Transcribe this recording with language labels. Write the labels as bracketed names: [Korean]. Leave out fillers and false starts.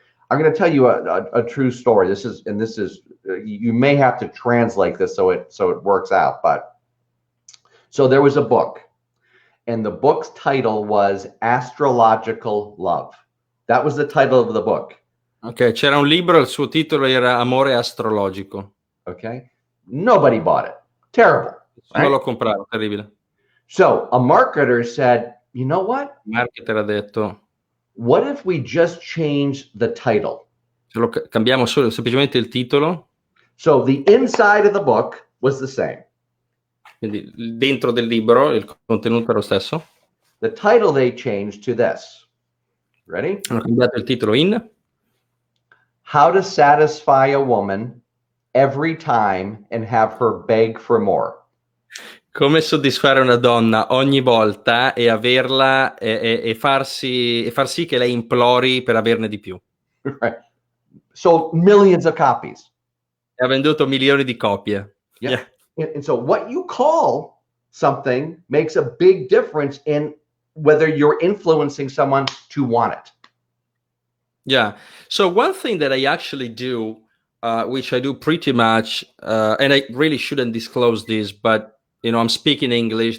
[English] I'm going to tell you a true story. This is you may have to translate this so it works out. But so there was a book, and the book's title was Astrological Love. That was the title of the book. [Italian] Ok, c'era un libro, il suo titolo era Amore astrologico. [English] Okay, nobody bought it. Terrible. [Italian] Nessuno lo comprava, terribile. [English] So a marketer said, you know what? [Italian] Il marketer ha detto, [English] what if we just change the title? [Italian] se lo cambiamo solo semplicemente il titolo. [English] So the inside of the book was the same. [Italian] Quindi dentro del libro il contenuto era lo stesso. [English] The title they changed to this. Ready? [Italian] Hanno cambiato il titolo in [English] How to Satisfy a Woman Every Time and Have Her Beg for More. [Italian] Come soddisfare una donna ogni volta e averla e far sì che lei implori per averne di più. [English] Right. So millions of copies. [Italian] E ha venduto milioni di copie. [English] Yeah. And so what you call something makes a big difference in whether you're influencing someone to want it. Yeah. So one thing that I actually do, which I do pretty much, and I really shouldn't disclose this, but I'm speaking English.